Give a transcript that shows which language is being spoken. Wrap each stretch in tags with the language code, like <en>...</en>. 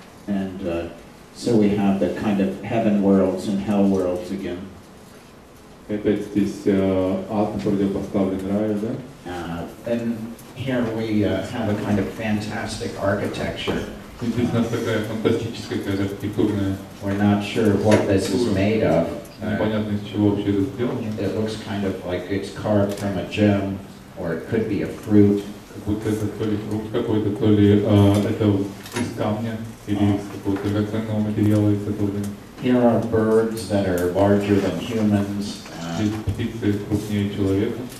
<en>And so we have the kind of heaven worlds and hell worlds again.</en> <ru>Опять здесь ад противопоставлен раю, да?</ru> <en>And here we have a kind of fantastic architecture.</en> <ru>Здесь у нас такая фантастическая какая-то архитектурная.</ru> <en>We're not sure what this is made of.</en> <ru>Непонятно, из чего вообще это сделано.</ru> <en>It looks kind of like it's carved from a gem, or it could be a fruit.</en> <ru>Как будто это то ли фрукт какой-то, то ли это из камня, или из какого-то драгоценного материала изготовлено.</ru> <en>Here are birds that are larger than humans.</en> <ru>Здесь птицы крупнее человека.</ru>